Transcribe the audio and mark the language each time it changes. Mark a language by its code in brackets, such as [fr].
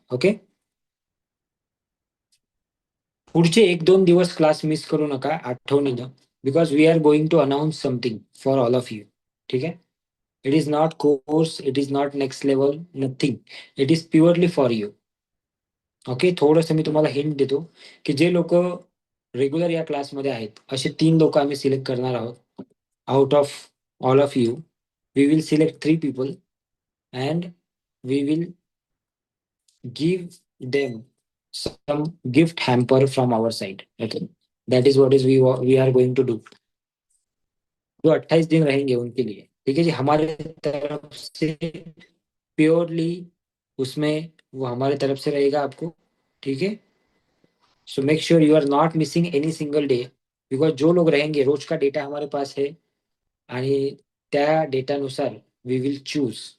[en] okay, [mr] पुढचे 1-2 दिवस class miss करू नका आठवणीनं, [en] Because we are going to announce something for all of you. [mr] ठीक आहे, [en] It is not course, it is not next level, nothing. It is purely for you. [mr] Okay, थोडंसं मी तुम्हाला hint देतो, की जे लोक रेग्युलर या क्लासमध्ये आहेत असे 3 लोक आम्ही सिलेक्ट करणार आहोत. [en] Out of all of you we will select 3 people and we will give them some gift hamper from our side. Okay, that is what is we are going to do. [hi] जो 28 दिन रहेंगे उनके लिए, ठीक है जी, हमारे तरफ से प्योरली उसमें वो हमारे तरफ से रहेगा आपको. ठीक है, [en] so make sure you are not missing any single day, because [hi] जो लोग रहेंगे रोज का डेटा हमारे पास है [mr] आणि त्या डेटानुसार [en] We will choose.